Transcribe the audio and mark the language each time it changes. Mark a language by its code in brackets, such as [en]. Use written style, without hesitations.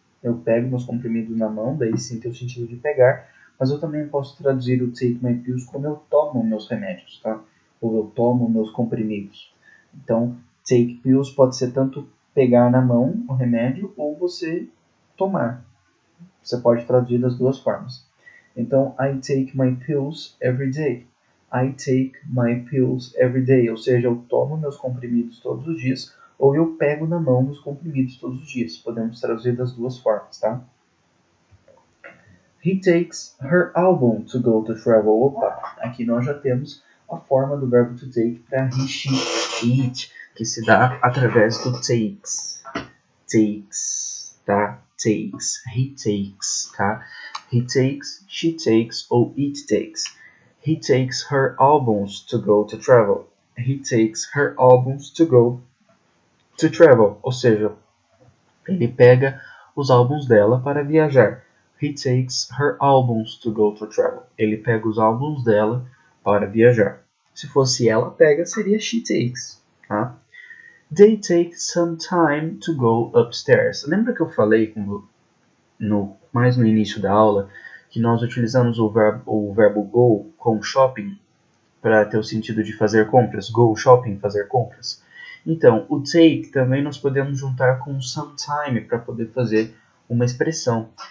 [pt] Eu pego meus comprimidos na mão, daí sim tem o sentido de pegar, mas eu também posso traduzir o take my pills como eu tomo meus remédios, tá? Ou eu tomo meus comprimidos. Então, take pills pode ser tanto pegar na mão o remédio ou você tomar. Você pode traduzir das duas formas. [en] Então, I take my pills every day. I take my pills every day. [pt] Ou seja, eu tomo meus comprimidos todos os dias ou eu pego na mão meus comprimidos todos os dias. Podemos traduzir das duas formas, tá? [en] He takes her album to go to travel. [pt] Opa, aqui nós já temos a forma do verbo to take para he, she, it, que se dá através do takes. Takes, tá? Takes, he takes, tá? [en] He takes, she takes ou it takes. He takes her albums to go to travel. He takes her albums to go to travel. [pt] Ou seja, ele pega os álbuns dela para viajar. [en] He takes her albums to go to travel. [pt] Ele pega os álbuns dela para viajar. Se fosse ela pega, seria she takes, tá? [en] They take some time to go upstairs. [pt] Lembra que eu falei mais no início da aula que nós utilizamos o verbo go com shopping para ter o sentido de fazer compras? Go shopping, fazer compras. Então, o take também nós podemos juntar com some time para poder fazer uma expressão.